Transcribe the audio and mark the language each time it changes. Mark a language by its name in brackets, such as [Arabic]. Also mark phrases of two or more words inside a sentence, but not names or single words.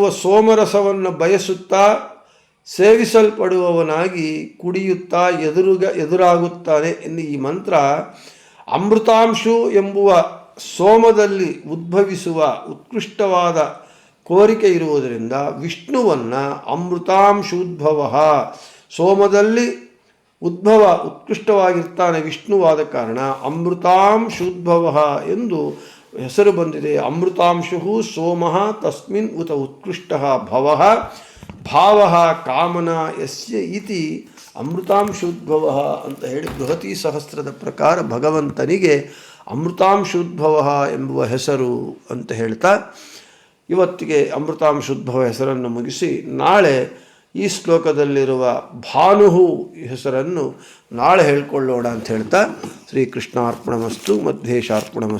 [Kannada] ಸೋಮರಸವನ್ನು ಬಯಸುತ್ತಾ ಸೇವಿಸಲ್ಪಡುವವನಾಗಿ ಕುಡಿಯುತ್ತಾ ಎದುರಾಗುತ್ತಾನೆ ಎಂದು ಈ ಮಂತ್ರ ಅಮೃತಾಂಶು ಎಂಬುವ ಸೋಮದಲ್ಲಿ ಉದ್ಭವಿಸುವ ಉತ್ಕೃಷ್ಟವಾದ ಕೋರಿಕೆ ಇರುವುದರಿಂದ ವಿಷ್ಣುವನ್ನು ಅಮೃತಾಂಶೋದ್ಭವ, ಸೋಮದಲ್ಲಿ ಉತ್ಕೃಷ್ಟವಾಗಿರ್ತಾನೆ ವಿಷ್ಣುವಾದ ಕಾರಣ ಅಮೃತಾಂಶೋದ್ಭವ ಎಂದು ಹೆಸರು ಬಂದಿದೆ. [Sanskrit] ಅಮೃತಾಂಶು ಸೋಮಃ ತಸ್ಮಿನ್ ಉತ ಉತ್ಕೃಷ್ಟ ಭವಃ ಭಾವಃ ಕಾಮನ ಯಸ್ಯ ಇತಿ ಅಮೃತಾಂಶೋದ್ಭವ [Kannada] ಅಂತ ಹೇಳಿ ಬೃಹತಿ ಸಹಸ್ರದ ಪ್ರಕಾರ ಭಗವಂತನಿಗೆ ಅಮೃತಾಂಶೋದ್ಭವ ಎಂಬುವ ಹೆಸರು ಅಂತ ಹೇಳ್ತಾ ಇವತ್ತಿಗೆ ಅಮೃತಾಂಶೋದ್ಭವ ಹೆಸರನ್ನು ಮುಗಿಸಿ ನಾಳೆ ಈ ಶ್ಲೋಕದಲ್ಲಿರುವ ಭಾನುಹು ಹೆಸರನ್ನು ನಾಳೆ ಹೇಳ್ಕೊಳ್ಳೋಣ ಅಂತ ಹೇಳ್ತಾ [Sanskrit] ಶ್ರೀಕೃಷ್ಣಾರ್ಪಣಮಸ್ತು ಮಧ್ವೇಶಾರ್ಪಣಮಸ್ತು.